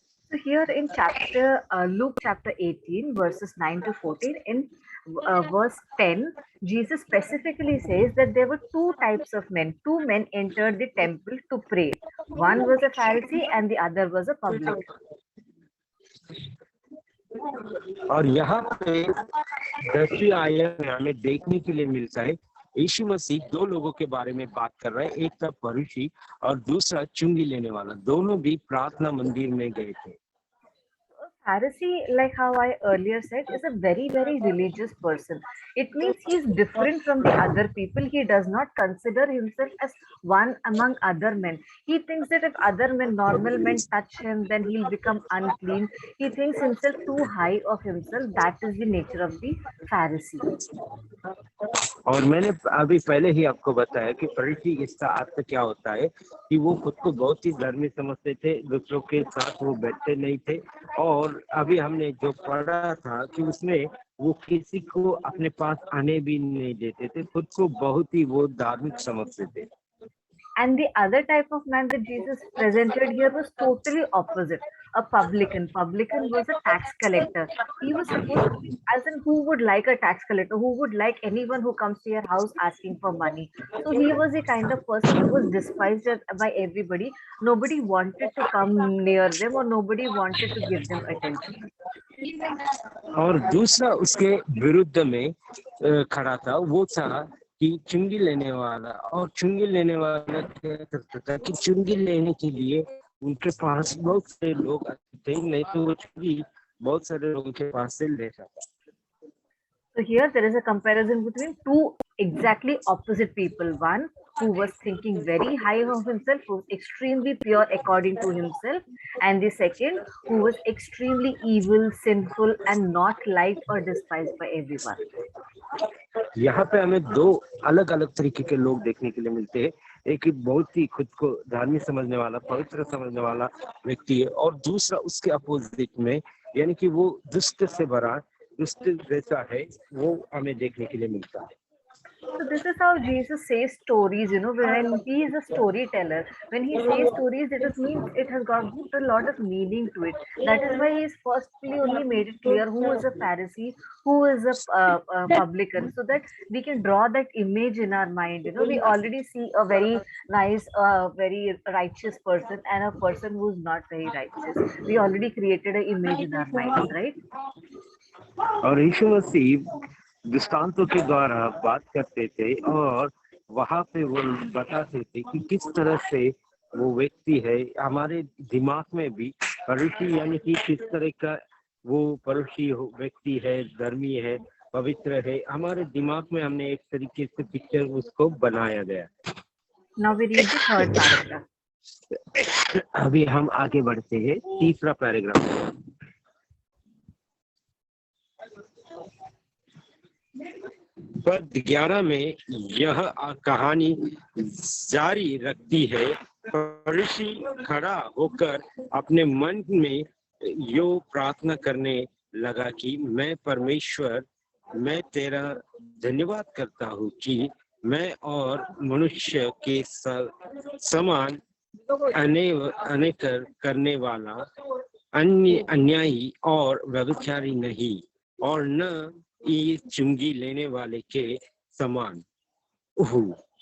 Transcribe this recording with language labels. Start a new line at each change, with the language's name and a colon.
English: So here in Luke chapter 18, verses 9 to 14, in verse 10, Jesus specifically says that there were two types of men. Two men entered the temple to pray. One was a Pharisee and the other was a publican.
Hindi: और यहाँ पे 10वीं आयत में हमें देखने के लिए मिलता है यीशु मसीह दो लोगों के बारे में बात कर रहे हैं। एक था फरीसी और दूसरा चुंगी लेने वाला। दोनों भी प्रार्थना मंदिर में गए थे।
English: Pharisee, like how I earlier said, is a very, very religious person. It means he is different from the other people. He does not consider himself as one among other men. He thinks that if other men, normal men touch him, then he'll become unclean. He thinks himself too high of himself. That is the nature of the Pharisee.
Hindi: और मैंने अभी पहले ही आपको बताया कि फरीसी इसका अर्थ क्या होता है कि वो खुद को बहुत ही धर्मी समझते थे, दूसरों के साथ वो बैठते नहीं थे। और अभी हमने जो पढ़ा था कि उसमें वो किसी को अपने पास आने भी नहीं देते थे, खुद को बहुत ही वो धार्मिक समझते थे।
English: And the other type of man that Jesus presented here was totally opposite. A publican. Publican was a tax collector. He was supposed to be, as in who would like a tax collector? Who would like anyone who comes to your house asking for money? So he was the kind of person who was despised by everybody. Nobody wanted to come near them or nobody wanted to give them attention.
Hindi: और दूसरा उसके विरुद्ध में खड़ा था, वो था कि चुंगी लेने वाला। और चुंगी लेने वाला क्या करता था कि चुंगी लेने के लिए उनके पास बहुत से लोग थे, नहीं तो वो चुंगी बहुत सारे लोगों के पास से लेता था।
English: So here there is a comparison between two exactly opposite people. One who was thinking very high of himself, who was extremely pure according to himself, and the second who was extremely evil, sinful, and not liked or despised by everyone.
Hindi: यहाँ पे हमें दो अलग अलग तरीके के लोग देखने के लिए मिलते हैं। एक बहुत ही खुद को धार्मिक समझने वाला, पवित्र समझने वाला व्यक्ति है, और दूसरा उसके अपोजिट में, यानी कि वो दुष्ट से भरा, दुष्ट जैसा है, वो हमें देखने के लिए मिलता है।
English: So this is how Jesus says stories, when he is a storyteller. When he says stories, it means it has got a lot of meaning to it. That is why he is firstly only made it clear who is a Pharisee, who is a publican, so that we can draw that image in our mind. We already see a very nice, very righteous person and a person who is not very righteous. We already created an image in our minds, right?
Hindi: और यीशु मसीह दृष्टांतों के द्वारा बात करते थे और वहां पे वो बताते थे कि किस तरह से वो व्यक्ति है। हमारे दिमाग में भी परुषी यानी कि किस तरह का वो परुषी व्यक्ति है, धर्मी है, पवित्र है, हमारे दिमाग में हमने एक तरीके से पिक्चर उसको बनाया गया।
English: Now we read the third paragraph.
Hindi: अभी हम आगे बढ़ते हैं तीसरा पैराग्राफ। पद 11 में यह कहानी जारी रखती है। फरीसी खड़ा होकर अपने मन में यो प्रार्थना करने लगा कि मैं परमेश्वर, मैं तेरा धन्यवाद करता हूँ कि मैं और मनुष्य के समान अनेक करने वाला, अन्यायी और व्यभिचारी नहीं, और न ये चुंगी लेने वाले के समान हूँ।